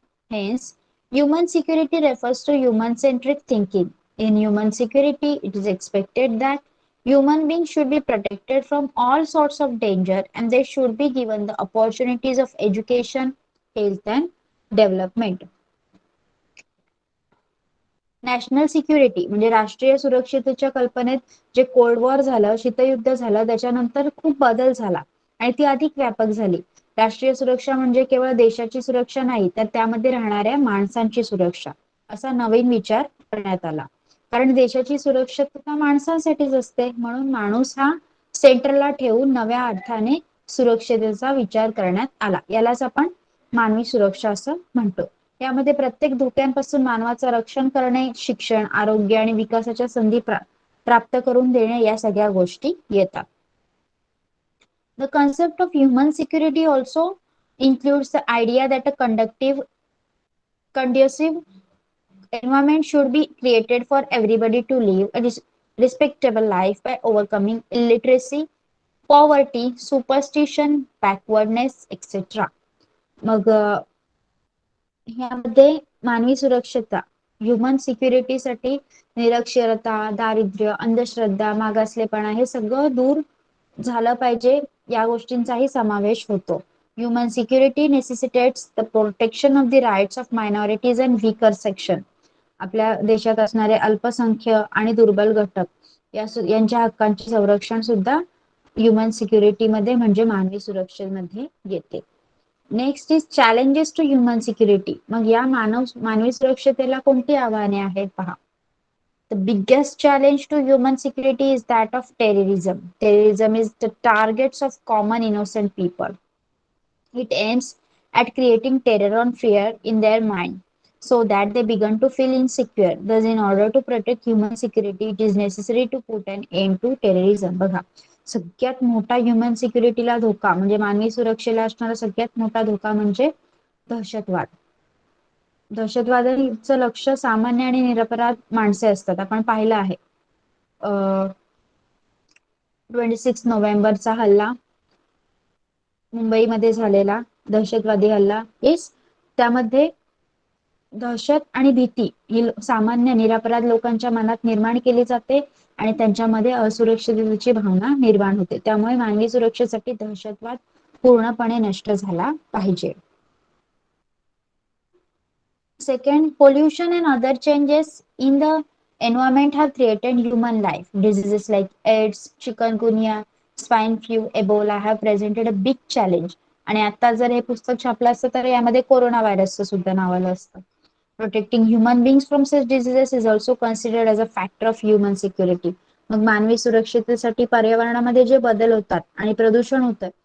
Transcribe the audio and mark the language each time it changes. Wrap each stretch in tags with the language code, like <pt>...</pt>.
<en>Hence, human security refers to human-centric thinking. In human security, it is expected that human beings should be protected from all sorts of danger and they should be given the opportunities of education, health, and development.</en> <mr>National security म्हणजे राष्ट्रीय सुरक्षतेच्या कल्पनेत जे cold war झालं, शीतयुद्ध झालं, त्याच्यानंतर खूप बदल झाला आणि ती अधिक व्यापक झाली. राष्ट्रीय सुरक्षा म्हणजे केवळ देशाची सुरक्षा नाही, तर त्यामध्ये राहणाऱ्या माणसांची सुरक्षा असा नवीन विचार करण्यात आला. कारण देशाची सुरक्षितता माणसांसाठीच असते, म्हणून माणूस हा सेंटरला ठेवून नव्या अर्थाने सुरक्षतेचा विचार करण्यात आला. यालाच आपण मानवी सुरक्षा असं म्हणतो. यामध्ये प्रत्येक धोक्यांपासून मानवाचं रक्षण करणे, शिक्षण, आरोग्य आणि विकासाच्या संधी प्राप्त करून देणे या सगळ्या गोष्टी येतात. The concept of human security also includes the idea that a conducive environment should be created for everybody to live a respectable life by overcoming illiteracy, poverty, superstition, backwardness, etc. मग ह्यामध्ये मानवी सुरक्षता, ह्युमन सिक्युरिटीसाठी निरक्षरता, दारिद्र्य, अंधश्रद्धा, मागासलेपणा हे सगळं दूर झालं पाहिजे या गोष्टींचाही समावेश होतो.</mr> <en>Human security necessitates the protection of the rights of minorities and weaker section.</en> <mr>आपल्या देशात असणारे अल्पसंख्य आणि दुर्बल घटक यांच्या हक्कांचे संरक्षण सुद्धा ह्युमन सिक्युरिटी मध्ये म्हणजे मानवी सुरक्षेमध्ये येते.</mr> <en>Next is challenges to human security.</en> <mr>मग या मानवी सुरक्षतेला कोणती आव्हाने आहेत पहा.</mr> <en>The biggest challenge to human security is that of terrorism. Terrorism is the targets of common innocent people. It aims at creating terror or fear in their mind so that they begin to feel insecure. Thus, in order to protect human security, it is necessary to put an end to terrorism.</en> <mr>बघा, सगळ्यात मोठा human सिक्युरिटीला धोका म्हणजे मानवी सुरक्षेला असणारा सगळ्यात मोठा धोका म्हणजे दहशतवाद. दहशतवादाचं लक्ष सामान्य आणि निरपराध माणसे असतात. आपण पाहिलं आहे 26 नोव्हेंबरचा हल्ला, मुंबईमध्ये झालेला दहशतवादी हल्ला. त्यामध्ये दहशत आणि भीती ही सामान्य निरपराध लोकांच्या मनात निर्माण केली जाते आणि त्यांच्यामध्ये असुरक्षिततेची भावना निर्माण होते. त्यामुळे मानवी सुरक्षेसाठी दहशतवाद पूर्णपणे नष्ट झाला पाहिजे.</mr> <en>Second, pollution and other changes in the environment have threatened human life. Diseases like AIDS, chikungunya, swine flu, Ebola have presented a big challenge.</en> <mr>आणि आता जर हे पुस्तक छापलं असतं तर यामध्ये कोरोना व्हायरसचं सुद्धा नाव आलं असतं.</mr> <en>Protecting human beings from such diseases is also considered as a factor of human security.</en> <mr>मग मानवी सुरक्षिततेसाठी पर्यावरणामध्ये जे बदल होतात आणि प्रदूषण होतं</mr>